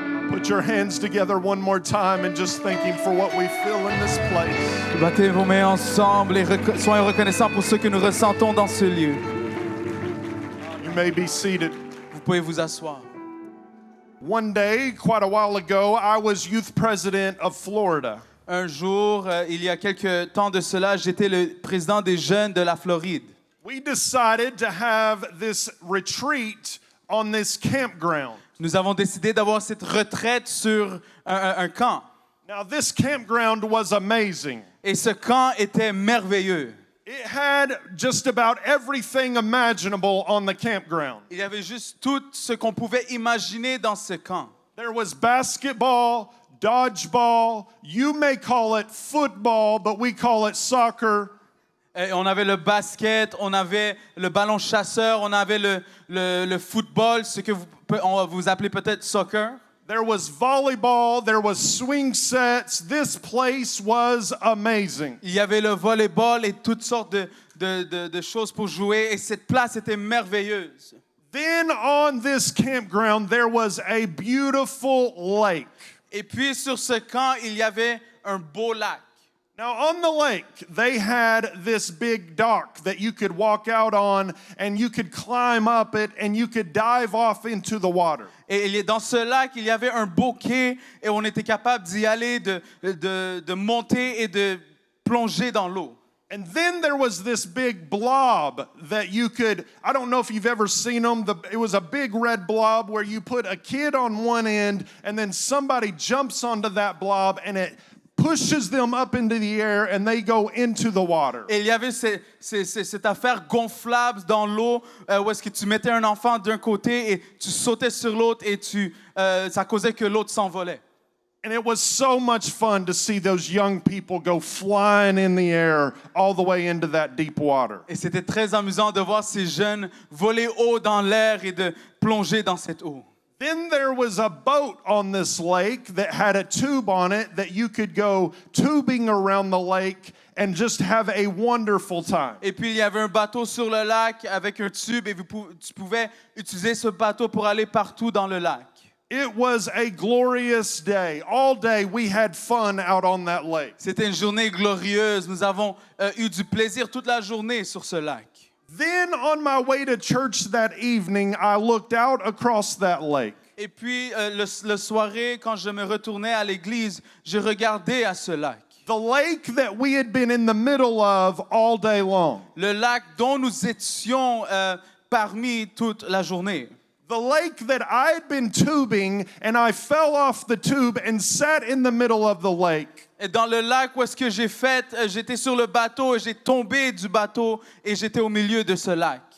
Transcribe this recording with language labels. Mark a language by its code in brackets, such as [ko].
[en] Put your hands together one more time and just thank Him for what we feel in this place. [fr] Battez vos mains ensemble et soyez reconnaissants pour ce que nous ressentons dans ce lieu. [en] You may be seated. [fr] Vous pouvez vous asseoir. [en] One day, quite a while ago, I was youth president of Florida. [fr] Un jour, il y a quelques temps de cela, j'étais le président des jeunes de la Floride. [en] We decided to have this retreat on this campground. [fr] Nous avons décidé d'avoir cette retraite sur un camp. [en] Now, this campground was amazing. [fr] Et ce camp était merveilleux. [en] It had just about everything imaginable on the campground. [fr] Il y avait juste tout ce qu'on pouvait imaginer dans ce camp. [en] There was basketball, dodgeball, you may call it football, but we call it soccer. [fr] Et on avait le basket, on avait le ballon chasseur, on avait le football, ce que vous appelez peut-être soccer. [en] There was volleyball, there was swing sets. This place was amazing. [fr] Il y avait le volleyball et toutes sortes de choses pour jouer. Et cette place était merveilleuse. [en] Then on this campground, there was a beautiful lake. [fr] Et puis sur ce camp, il y avait un beau lac. [en] Now, on the lake, they had this big dock that you could walk out on and you could climb up it and you could dive off into the water. [fr] Et dans ce lac, il y avait un beau quai et on était capable d'y aller, de monter et de plonger dans l'eau. [en] And then there was this big blob that you could, I don't know if you've ever seen them, it was a big red blob where you put a kid on one end and then somebody jumps onto that blob and it pushes them up into the air and they go into the water. [fr] Et il y avait cette affaire gonflable dans l'eau où est-ce que tu mettais un enfant d'un côté et tu sautais sur l'autre et ça causait que l'autre s'envolait. [en] And it was so much fun to see those young people go flying in the air all the way into that deep water. [fr] Et c'était très amusant de voir ces jeunes voler haut dans l'air et de plonger dans cette eau. [en] Then there was a boat on this lake that had a tube on it that you could go tubing around the lake and just have a wonderful time. [fr] Et puis il y avait un bateau sur le lac avec un tube et tu pouvais utiliser ce bateau pour aller partout dans le lac. [en] It was a glorious day. All day we had fun out on that lake. [fr] C'était une journée glorieuse. Nous avons eu du plaisir toute la journée sur ce lac. [en] Then on my way to church that evening, I looked out across that lake. [fr] Et puis le soirée, quand je me retournais à l'église, je regardais à ce lac. [en] The lake that we had been in the middle of all day long. [fr] Le lac dont nous étions parmi toute la journée. [en] The lake that I had been tubing and I fell off the tube and sat in the middle of the lake. [fr] Et dans le lac où est-ce que j'étais sur le bateau et j'ai tombé du bateau et j'étais au milieu de ce lac.